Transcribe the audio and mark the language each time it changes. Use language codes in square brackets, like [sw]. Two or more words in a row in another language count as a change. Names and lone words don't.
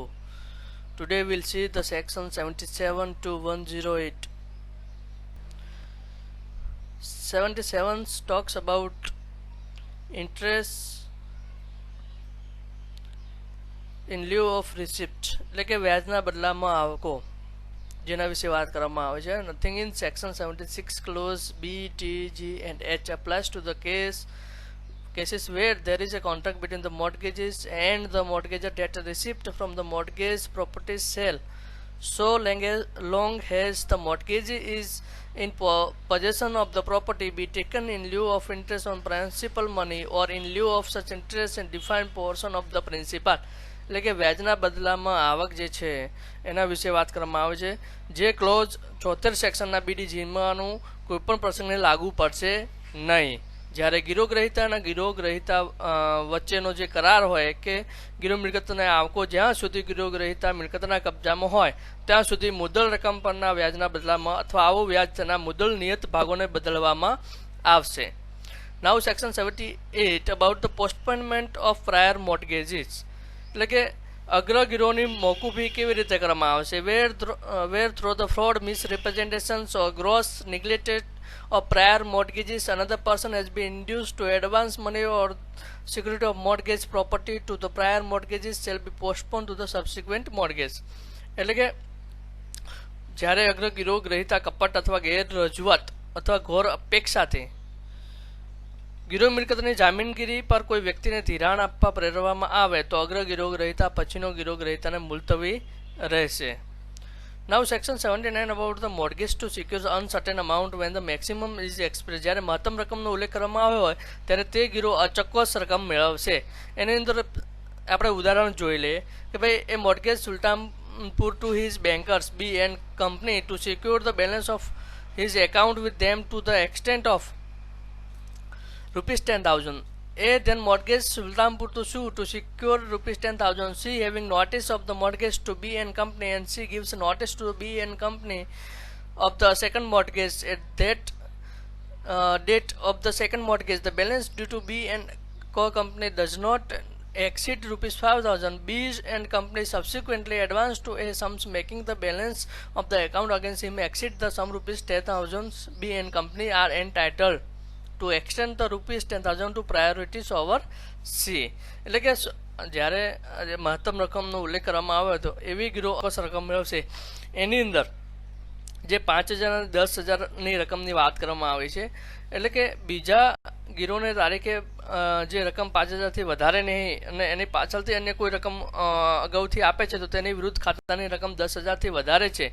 [en] Today we'll see the section 77 to 108. 77 talks about interest in lieu of receipt, [gu] એટલે કે વ્યાજના બદલામાં આવકો, જેના વિશે વાત કરવામાં આવે છે. [en] Nothing in section 76 clause B, T, G and H applies to the cases where there is a contract between the mortgages and the mortgagor that a receipt from the mortgage property sale so long as the mortgagee is in possession of the property be taken in lieu of interest on principal money or in lieu of such interest in defined portion of the principal. [gu] એટલે કે વ્યાજના બદલામાં આવક જે છે એના વિશે વાત કરવામાં આવે છે. જે ક્લોઝ 74 સેક્શનના BDGમાંનું કોઈપણ પ્રસંગને લાગુ પડશે નહીં. જ્યારે ગિરોગ્રહિતા અને ગિરોગ્રહિતા વચ્ચેનો જે કરાર હોય કે ગિરો મિલકતને આવકો જ્યાં સુધી ગિરોગ્રહિતા મિલકતના કબજામાં હોય ત્યાં સુધી મુદ્દલ રકમ પરના વ્યાજના બદલામાં અથવા આવો વ્યાજ તેના મુદ્દલ નિયત ભાગોને બદલવામાં આવશે. [en] now section 78 about the postponement of prior mortgages, [gu] એટલે કે અગ્રગીરોની મોકૂફી કેવી રીતે કરવામાં આવશે. [en] where through the fraud misrepresentations or gross neglected of prior mortgages another person has been induced to advance money or security of mortgage property to the prior mortgages shall be postponed to the subsequent mortgage. [gu] એટલે કે જ્યારે અગ્રગીરો ગ્રહિતા કપટ અથવા ગેરરજૂઆત અથવા ઘોર અપેક્ષાથી ગીરો મિલકતની જામીનગીરી પર કોઈ વ્યક્તિને ધિરાણ આપવા પ્રેરવામાં આવે તો અગ્રગીરો ગ્રહિતા પછીનો ગીરો ગ્રહિતાને મુલતવી રહેશે. [en] Now section 79 about the mortgage to secure uncertain amount when the maximum is expressed. [gu] જ્યારે મહત્તમ રકમનો ઉલ્લેખ કરવામાં આવ્યો હોય ત્યારે તે ગીરો અચોક્કસ રકમ મેળવશે. એની અંદર આપણે ઉદાહરણ જોઈ લઈએ કે ભાઈ [en] A mortgage Sultanpur to his bankers B and company to secure the balance of his account with them to the extent of ₹10,000. A then mortgage Sultanpur to sue to secure ₹10,000. C having notice of the mortgage to B and company, and C gives notice to B and company of the second mortgage at that date of the second mortgage. The balance due to B and co company does not exceed ₹5,000. B and company subsequently advance to A sums making the balance of the account against him exceed the sum ₹10,000. B and company are entitled to extend the ₹10,000 to priorities over C. [gu] એટલે કે જ્યારે મહત્તમ રકમનો ઉલ્લેખ કરવામાં આવ્યો હતો એવી ગીરો રકમ મેળવશે. એની અંદર જે 5,000 અને 10,000ની રકમની વાત કરવામાં આવી છે. એટલે કે બીજા ગીરોને તારીખે જે રકમ 5,000થી વધારે નહીં અને એની પાછળથી અન્ય કોઈ રકમ અગાઉથી આપે છે તો તેની વિરુદ્ધ ખાતાની રકમ 10,000થી વધારે છે.